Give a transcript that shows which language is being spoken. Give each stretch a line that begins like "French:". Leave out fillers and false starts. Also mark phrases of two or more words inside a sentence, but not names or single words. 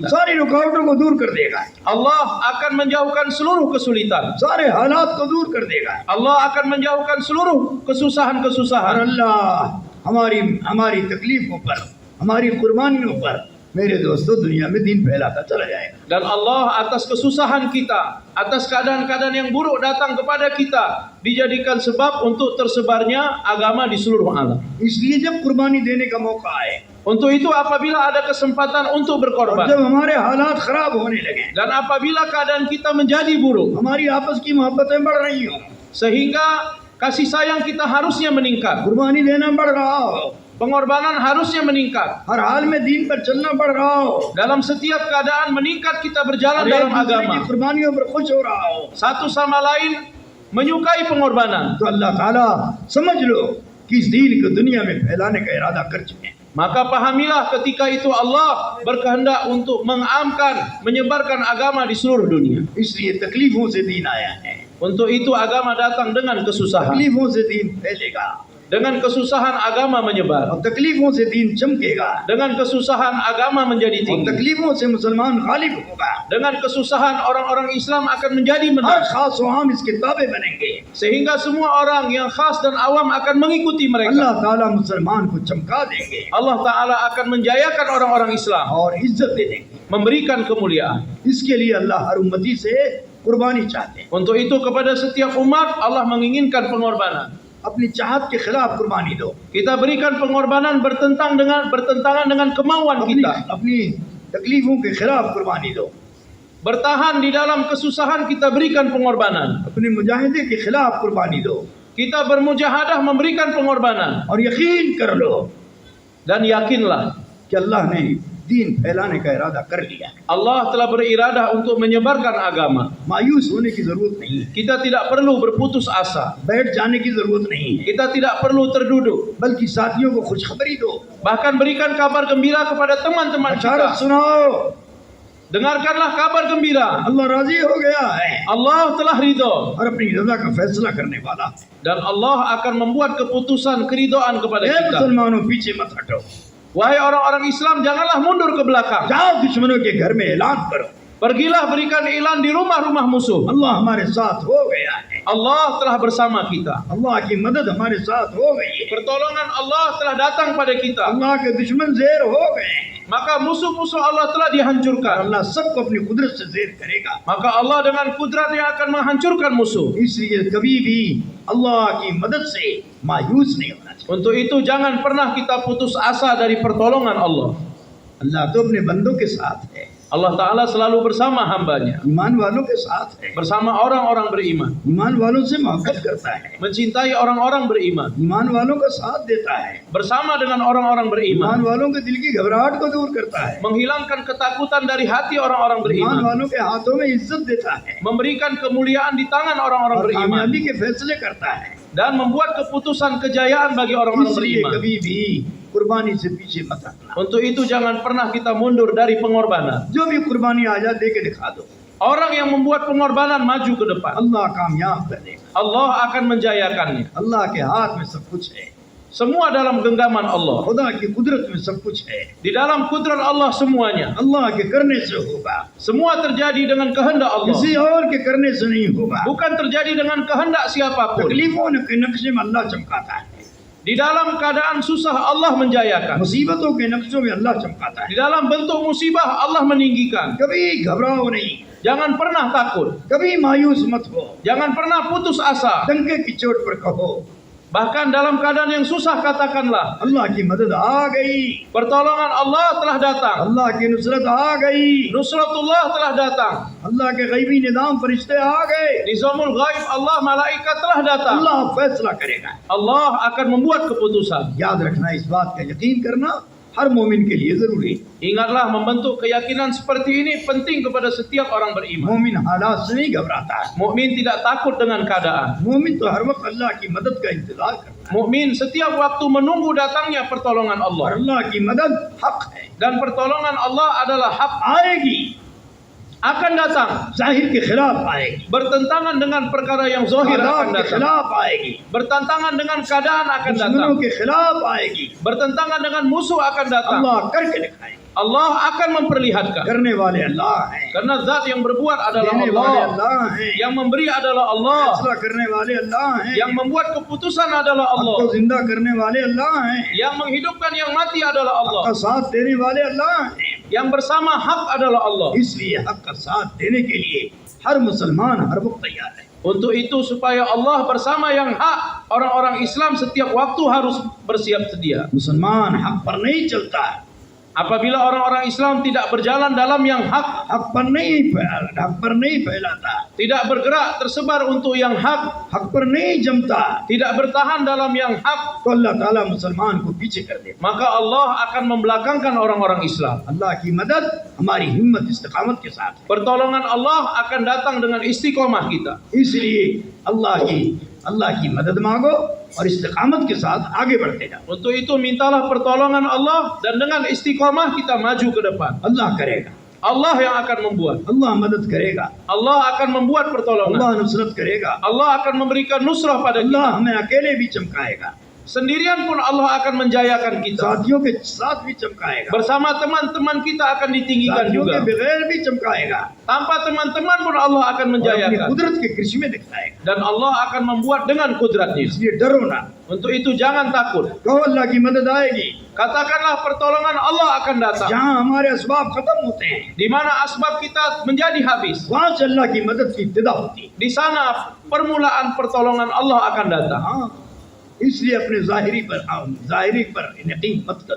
Hindi: सारी रुकावटों को दूर कर देगा।
Indonesian: Allah akan menjauhkan seluruh kesulitan.
Hindi: सारे हालात को दूर कर देगा।
Indonesian: Allah akan menjauhkan seluruh और kesusahan-kesusahan.
Hindi: अल्लाह हमारी तकलीफों पर, हमारी कुर्बानियों पर मेरे दोस्तों दुनिया में दीन फैलाता चला जाएगा।
Indonesian: Dan Allah atas kesusahan kita, atas keadaan-keadaan yang buruk datang kepada kita, dijadikan sebab untuk tersebarnya agama di seluruh alam.
Hindi: इसलिए जब कुर्बानी देने का मौका आए
Indonesian: Untuk itu apabila ada kesempatan untuk और berkorban,
Hindi: जब हमारे हालात खराब होने लगे,
Indonesian: dan apabila keadaan kita menjadi buruk,
Hindi: हमारी आपस की मोहब्बतें बढ़ रही हो,
Indonesian: sehingga kasih sayang kita harusnya meningkat,
Hindi: कुर्बानी देना बढ़ रहा हो,
Indonesian: pengorbanan harusnya meningkat,
Hindi: हर हाल में दीन पर चलना बढ़ रहा हो,
Indonesian: dalam setiap keadaan meningkat kita berjalan
Hindi: और एक dalam दूसरे की agama, कुर्बानियों पर खुश हो रहा हो,
Indonesian: satu sama lain menyukai pengorbanan,
Hindi: तो अल्लाह ताला समझ लो कि इस दीन को दुनिया में फैलाने का इरादा कर चुके हैं।
Indonesian: maka pahamilah ketika itu Allah berkehendak untuk mengamkan, menyebarkan agama di seluruh dunia.
Hindi: इसलिए तकलीफों से दीन आया है।
Indonesian: Untuk itu agama datang dengan kesusahan.
Hindi: तकलीफों से दीन फैलेगा
Indonesian: Dengan kesusahan agama menyebar.
Hindi: और तकलीफों से दीन चमकेगा
Indonesian: Dengan kesusahan agama menjadi और tinggi.
Hindi: तकलीफों से मुसलमान गालिब होगा।
Indonesian: Dengan kesusahan orang-orang Islam akan menjadi हर menang.
Hindi: खास व आम इसके ताबे बनेंगे।
Indonesian: Sehingga semua orang yang khas dan awam akan mengikuti अल्लाह mereka.
Hindi: ताला मुसलमान को चमका देंगे
Indonesian: Allah Ta'ala akan menjayakan orang-orang Islam,
Hindi: और इज्जत दे देंगे।
Indonesian: memberikan kemuliaan.
Hindi: इसके लिए अल्लाह हर उम्मती से कुर्बानी चाहते हैं।
Indonesian: Untuk itu kepada setiap umat Allah menginginkan pengorbanan.
Hindi: अपनी चाहत के खिलाफ कुर्बानी दो।
Indonesian: Kita berikan pengorbanan bertentangan dengan kemauan अपनी kita.
Hindi: अपनी तकलीफों के खिलाफ कुर्बानी दो।
Indonesian: Bertahan di dalam kesusahan kita berikan pengorbanan.
Hindi: अपने मुजाहिदे के खिलाफ कुर्बानी दो
Indonesian: Kita bermujahadah memberikan pengorbanan.
Hindi: और यकीन कर लो
Indonesian: Dan yakinlah
Hindi: कि अल्लाह ने दीन फैलाने का इरादा कर लिया है।
Indonesian: Allah telah beriradah untuk menyebarkan agama.
Hindi: मायूस होने की जरूरत नहीं है,
Indonesian: Kita tidak perlu berputus asa.
Hindi: बैठ जाने की जरूरत नहीं है,
Indonesian: Kita tidak perlu terduduk.
Hindi: बल्कि साथियों को खुशखबरी दो,
Indonesian: Bahkan berikan kabar gembira kepada teman-teman बशारत kita. सुनाओ। Dengarkanlah kabar gembira.
Hindi: अल्लाह राजी हो गया है
Indonesian: Allah telah ridho.
Hindi: और अपनी रजा का फैसला करने वाला है।
Indonesian: Dan Allah akan membuat keputusan keridhaan kepada ए kita.
Hindi: मुसलमानों, पीछे मत हटो,
Indonesian: Wahai orang-orang Islam, janganlah mundur ke belakang.
Hindi: जाओ दुश्मनों के घर में ऐलान करो,
Indonesian: Pergilah berikan iklan di rumah-rumah musuh.
Hindi: अल्लाह हमारे साथ हो गया है,
Indonesian: Allah telah bersama kita.
Hindi: अल्लाह की मदद हमारे साथ हो गई है,
Indonesian: Pertolongan Allah telah datang pada kita.
Hindi: अल्लाह के दुश्मन ज़ेर हो गए हैं,
Indonesian: Maka musuh-musuh Allah telah dihancurkan.
Hindi: अल्लाह सबको अपनी कुदरत से ज़ेर करेगा।
Indonesian: Maka Allah dengan kudratnya akan menghancurkan musuh.
Hindi: इसलिए कभी भी अल्लाह की मदद से मायूस नहीं होना चाहिए।
Indonesian: Untuk itu jangan pernah kita putus asa dari pertolongan Allah.
Hindi: अल्लाह तो अपने बंदों के साथ है,
Indonesian: Allah Ta'ala selalu bersama hambanya.
Hindi: ईमान वालों के साथ है,
Indonesian: Bersama orang-orang beriman.
Hindi: ईमान वालों से मोहब्बत करता है,
Indonesian: Mencintai orang-orang beriman.
Hindi: ईमान वालों का साथ देता है,
Indonesian: Bersama dengan orang-orang ईमान beriman.
Hindi: वालों के दिल की घबराहट को दूर करता है,
Indonesian: Menghilangkan ketakutan dari hati orang-orang ईमान beriman.
Hindi: वालों के हाथों में इज्जत देता है
Indonesian: Memberikan kemuliaan di tangan orang-orang और beriman.
Hindi: कामयाबी के फैसले करता है।
Indonesian: Dan membuat keputusan kejayaan bagi orang-orang इसलिए beriman.
Hindi: कभी भी कुर्बानी से पीछे मत हटना।
Indonesian: Untuk itu jangan pernah kita mundur dari pengorbanan.
Hindi: जो भी कुर्बानी आ जाए दे के दिखा दो,
Indonesian: Orang yang membuat pengorbanan maju ke depan.
Hindi: अल्लाह कामयाब कर देगा।
Indonesian: Allah akan menjayakannya.
Hindi: अल्लाह के हाथ में सब कुछ है,
Indonesian: Semua dalam genggaman Allah.
Hindi: खुदा की कुदरत में सब कुछ है,
Indonesian: Di dalam kudrat Allah semuanya.
Hindi: अल्लाह के करने से होगा,
Indonesian: Semua terjadi dengan kehendak Allah.
Hindi: किसी और के करने से नहीं होगा।
Indonesian: Bukan terjadi dengan kehendak siapapun.
Hindi: तकलीफों के नक्शे में अल्लाह चमकाता है,
Indonesian: Di dalam keadaan susah Allah menjayakan.
Hindi: मुसीबतों के नक्शों में अल्लाह चमकाता है।
Indonesian: Di dalam bentuk musibah Allah meninggikan.
Hindi: कभी घबराओ नहीं,
Indonesian: Jangan pernah takut.
Hindi: कभी मायूस मत हो,
Indonesian: Jangan pernah putus asa.
Hindi: डंके की चोट पर कहो
Indonesian: Bahkan dalam keadaan yang susah katakanlah,
Hindi: अल्लाह की मदद आ गई,
Indonesian: pertolongan Allah telah datang.
Hindi: अल्लाह की नुसरत आ गई,
Indonesian: Nusratullah telah datang.
Hindi: अल्लाह के गैबी निज़ाम फरिश्ते आ गए,
Arabic: Nizamul ghaib
Indonesian: Allah malaikat telah datang.
Hindi: अल्लाह फैसला करेगा।
Indonesian: Allah akan membuat keputusan.
Hindi: याद रखना, इस बात का यकीन करना हर मोमिन के लिए जरूरी है।
Indonesian: Ingatlah membentuk keyakinan seperti ini penting kepada setiap orang beriman.
Hindi: मोमिन हालात से नहीं घबराता है,
Indonesian: Mukmin tidak takut dengan keadaan.
Hindi: मोमिन तो हर वक्त अल्लाह की मदद का इंतजार करता है
Indonesian: Mukmin setiap waktu menunggu datangnya pertolongan और Allah.
Hindi: अल्लाह की मदद हक है,
Indonesian: Dan pertolongan Allah adalah hak, आएगी, akan datang.
Hindi: जाहिर के खिलाफ आएगी,
Indonesian: Bertentangan dengan perkara yang zahir आदाब akan के datang.
Hindi: खिलाफ आएगी,
Indonesian: Bertentangan dengan keadaan akan datang.
Hindi: दुश्मनों के खिलाफ आएगी,
Indonesian: Bertentangan dengan musuh akan datang.
Hindi: अल्लाह करके दिखाएगा।
Indonesian: Allah akan memperlihatkan.
Hindi: करने वाले अल्लाह हैं,
Indonesian: Karena zat yang berbuat adalah
Hindi: देने वाले Allah. अल्लाह हैं,
Indonesian: Yang memberi adalah Allah.
Hindi: फैसला करने वाले अल्लाह हैं,
Indonesian: Yang membuat keputusan adalah
Hindi: हक को Allah. जिंदा करने वाले अल्लाह हैं,
Indonesian: Yang menghidupkan yang mati adalah
Hindi: हक Allah. का साथ देने वाले अल्लाह हैं।
Indonesian: Yang bersama hak adalah Allah.
Hindi: इसलिए हक का साथ देने के लिए हर मुसलमान हर वक्त तैयार है।
Indonesian: Untuk itu supaya Allah bersama yang hak, orang-orang Islam setiap waktu harus bersiap sedia.
Hindi: मुसलमान हक पर नहीं चलता है,
Indonesian: Apabila orang-orang Islam tidak berjalan dalam yang hak,
Hindi: हक पर नहीं फैलाता,
Indonesian: tidak bergerak tersebar untuk yang hak,
Hindi: हक पर नहीं जमता,
Indonesian: tidak bertahan dalam yang hak,
Hindi: तो अल्लाह ताला मुसलमान को पीछे कर देता।
Indonesian: maka Allah akan membelakangkan orang-orang Islam.
Hindi: अल्लाह की मदद हमारी हिम्मत इस्तिकामत के साथ है।
Indonesian: Pertolongan Allah akan datang dengan istiqomah kita.
Hindi: इसलिए अल्लाह की मदद मांगो और इस्तिकामत के साथ आगे बढ़ते जाओ।
Indonesian: Untuk itu mintalah pertolongan Allah dan dengan istiqomah kita maju ke depan.
Hindi: अल्लाह करेगा,
Indonesian: Allah yang akan membuat.
Hindi: अल्लाह मदद करेगा,
Indonesian: Allah akan membuat pertolongan.
Hindi: अल्लाह नुसरत करेगा,
Indonesian: Allah akan memberikan nusrah pada अल्लाह kita.
Hindi: हमें अकेले भी चमकाएगा,
Indonesian: Sendirian pun Allah akan menjayakan kita.
Hindi: साथियों के साथ भी चमकाएगा,
Indonesian: Bersama teman-teman kita akan ditinggikan
Hindi: साथियों के juga. बगैर भी चमकाएगा,
Indonesian: Tanpa teman-teman pun Allah akan
Hindi: और अपनी menjayakan. कुदरत के कृषि में दिखाएगा।
Indonesian: Dan Allah akan membuat dengan kudratnya.
Hindi: इसलिए डरो ना,
Indonesian: Untuk itu jangan takut.
Hindi: कहो अल्लाह की मदद आएगी।
Indonesian: Katakanlah pertolongan Allah akan datang.
Hindi: जहाँ हमारे असबाब खत्म होते हैं,
Indonesian: Di mana asbab kita menjadi habis.
Hindi: वहाँ से अल्लाह की मदद की इब्तिदा होती है।
Indonesian: Di sana permulaan pertolongan Allah akan datang.
Hindi: हाँ, इसलिए अपने ज़ाहिरी पर यकीन मत करो,